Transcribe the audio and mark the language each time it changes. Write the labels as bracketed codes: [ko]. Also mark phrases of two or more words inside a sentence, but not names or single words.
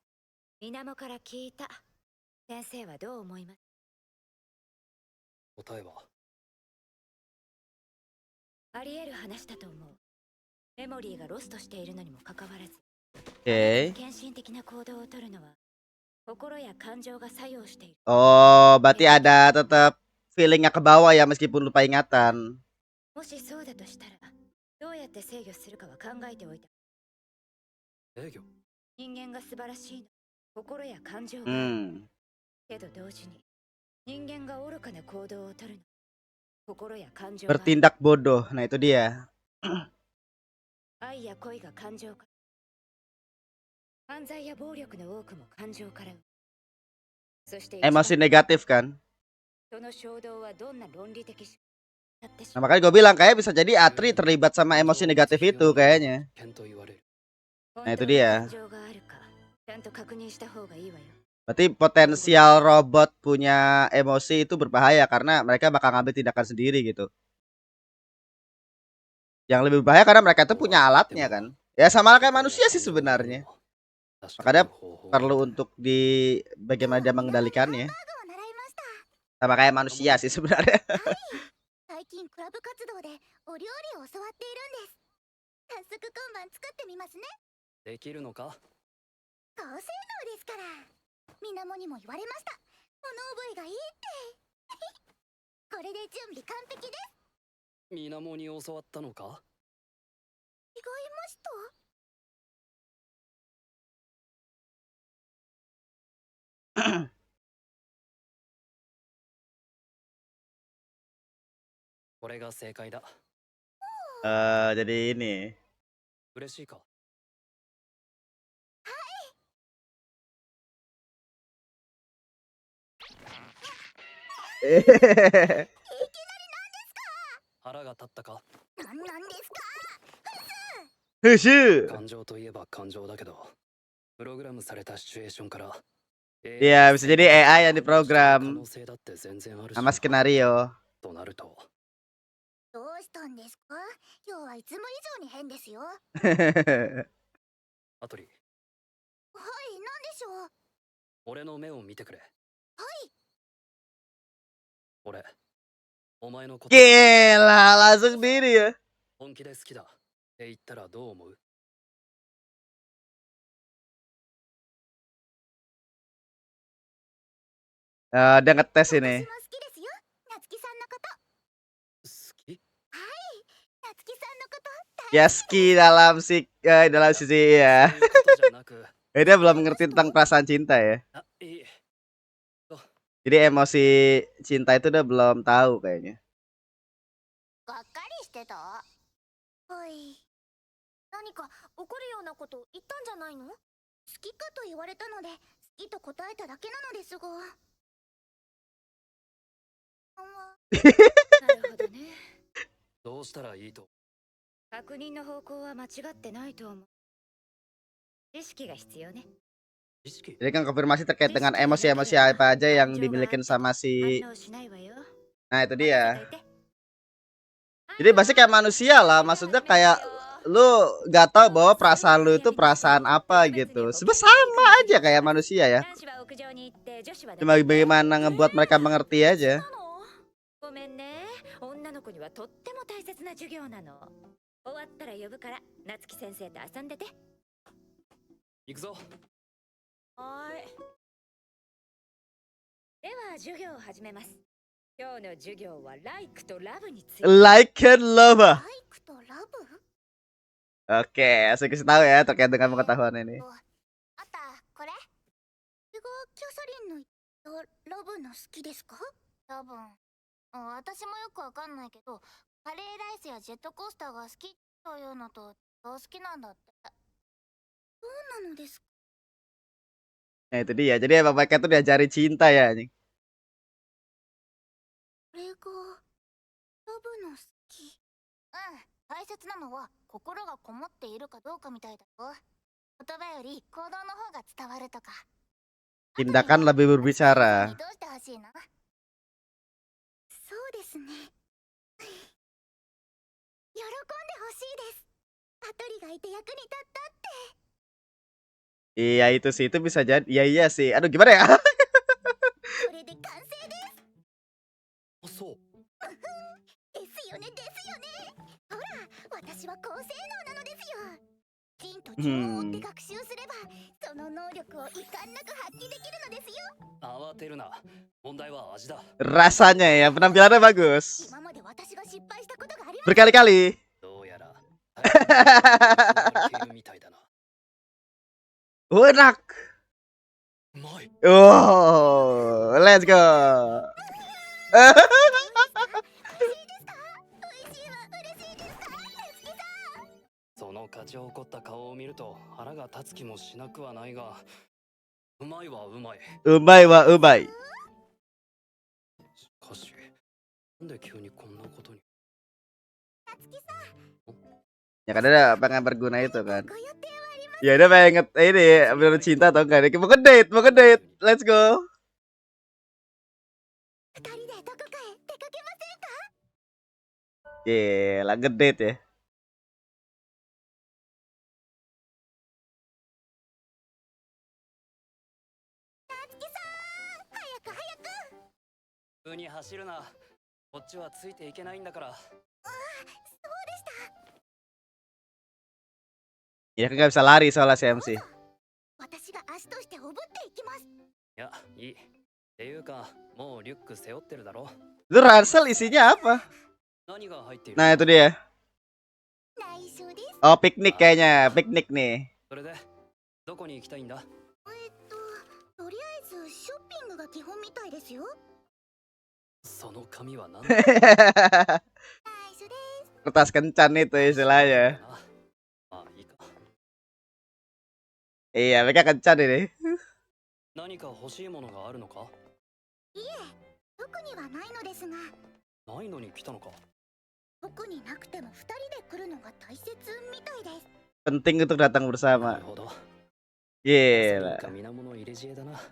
[ja] 水面から聞いた。先生はどう思います？答えはあり得る話だと思う。メモリーがロストしているのにもかかわらず、 [id] Oke. [ja] 献身的な行動をとるのは心や感情が作用している。 [id] Oh, berarti ada tetap feelingnya ke bawah ya meskipun lupa ingatan. [ja] もしそうだとしたら、どうやって制御するかは考えておいた。制御？人間が素晴らしいの。心や感情が。けど同時に人間が愚かな行動をとるの。心や感情が。 [id] Bertindak bodoh. Nah, itu dia. [ja] 愛や恋が感情から。犯罪や暴力の多くも感情から。そして [id] Emosi negatif kan. [ja] その衝動はどんな論理的し。 [id] Nah, makanya gue bilang kayak bisa jadi Atri terlibat sama emosi negatif itu kayaknya. Nah itu dia. Berarti potensial robot punya emosi itu berbahaya karena mereka bakal ngambil tindakan sendiri gitu. Yang lebih berbahaya karena mereka itu punya alatnya kan. Ya sama kayak manusia sih sebenarnya. Makanya perlu untuk di bagaimana dia mengendalikannya. Sama kayak manusia sih sebenarnya. [ja] 最近クラブ活動でお料理を教わっているんです。早速今晩作ってみますね。できるのか？高性能ですから。みなもにも言われました。物覚えがいいって。これで準備完璧です。みなもに教わったのか？違いました。これが正解だ。 [id] jadi ini. [ja] 嬉しいか？はい。腹が立ったか？なんですか？ Husu. 感情といえば感情だけど、プログラムムされたシチュエーションから [id] Iya, bisa jadi AI yang [ja] 可 [id] diprogram [ja] 能性だって全然あるし [id] sama skenario. [ja] となるとどうしたんですか？今日はいつも以上に変ですよ。はい、アトリなんでしょう。俺の目を見てくれ。俺お前のこと [id] Gila, langsung diri ya. [ja] 本気で好きだって言ったらどう思う？ [id] Dia ngetes [ja] 私 [id] ini. [ja] も好きですよ。夏希さんのこと。好き？夏希さんのこと。 Yaski dalam dalam sisi そう [id] ya. [ja] いうことじゃなく [id] Dia belum ngerti tentang perasaan cinta ya. [ja] あいい [id] Jadi emosi cinta itu udah belum tahu kayaknya. [ja] がっかりしてた。はい。何か怒るようなこと言ったんじゃないの？好きかと言われたので、好きと答えただけなのですが。なるほどね。どうしたらいいと？確認の方向は間違ってないと思う。知識が必要ね。意識？ [id] Jadi kan konfirmasi terkait dengan emosi-emosi apa aja yang dimiliki sama si. [ja] 反応しないわよ。 [id] Nah, itu dia. [ja] 任せといて。 [id] Jadi pasti kayak manusia lah, maksudnya kayak lu gak tahu bahwa perasaan lu itu perasaan apa gitu. Sebenarnya sama aja kayak manusia ya. [ja] 男子は屋上に行って女子は [id] Cuma bagaimana ngebuat mereka mengerti aja. [ja] ごめんね。女の子にはとっても大切な授業なの。終わったら呼ぶから夏希先生と遊んでて。行くぞ。はーい。では授業を始めます。今日の授業はライクとラブについて。 [en] Like and love. [ja] ライクとラブ？ [id] Oke, saya kasih tahu ya terkait dengan pengetahuan ini. [ja] あったこれ？これがキャサリンの言ったラブの好きですか？多分。私もよくわかんないけど、カレーライスやジェットコースターが好きというのと好きなんだって。そうなのですか？ [id] Nah itu dia. Jadi emang mereka tuh diajari cinta ya anjing. [ja] これがラブの好き。大切なのは心がこもっているかどうかみたいだよ。言葉より行動の方が伝わるとか。 [id] Tindakan lebih berbicara. [ja] どうしてほしいの？そうですね。喜んでほしいです。アトリがいて役に立ったって。 [id] Iya itu sih, itu bisa jadi. Iya sih. Aduh gimana ya? [ja] これで完成です。あ、そう。ですよねですよね。ほら、私は高性能なのですよ。金と情を追って学習すれば、その能力を遺憾なく発揮できるのですよ。慌てるな。問題は味だ。 [id] Rasanya ya, penampilannya bagus. [ja] 今まで私が失敗したことがあります。 [id] Berkali-kali. [ja] どうやら大変みたいだな。 [id] Enak. [ja] うまい。 [en] Oh, let's go. [ja] 美味しいですか？美味しいわ、嬉しいですか？夏希さん。その勝ち誇った顔を見ると腹が立つ気もしなくはないが、うまいはうまい。うまいはうまい. しかし、なんで急にこんなことに。夏希さん。 [id] Ya kan ada pengen berguna itu kan. [ja] ご予定はあります。 [id] Ya udah pengen ini bener cinta atau enggak nih? Mau ngedate, mau ngedate. [en] Let's go. [ja] 二人でどこかへ出かけませんか？ [id] Gila, ngedate ya. [ja] 夏希さん、早く早く。普通に走るな。こっちはついていけないんだから。そうでした。 [id] Ya kan nggak bisa lari soalnya si MC. [ja] 私が足としておぶっていきます。いや、いい。っていうか、もうリュック背負ってるだろ。 [id] Itu ransel isinya apa? [ja] 何が入っている？ [id] Nah itu dia. [ja] 内緒です。 [id] Oh piknik kayaknya, piknik nih. [ja] それで、どこに行きたいんだ？とりあえずショッピングが基本みたいですよ。その紙は何だ？内緒です。 [id] Kertas kencan itu istilahnya. [ja] あ、いいか。 [id] Iya mereka kencan ini. [ja] 何か欲しいものがあるのか？いえ、特にはないのですが。ないのに来たのか？特になくても二人で来るのが大切みたいです。 [id] Penting untuk datang [ja] な [id] bersama. [ja] るほど。 [id] Gila. [ja] か水面の入れ知恵だな。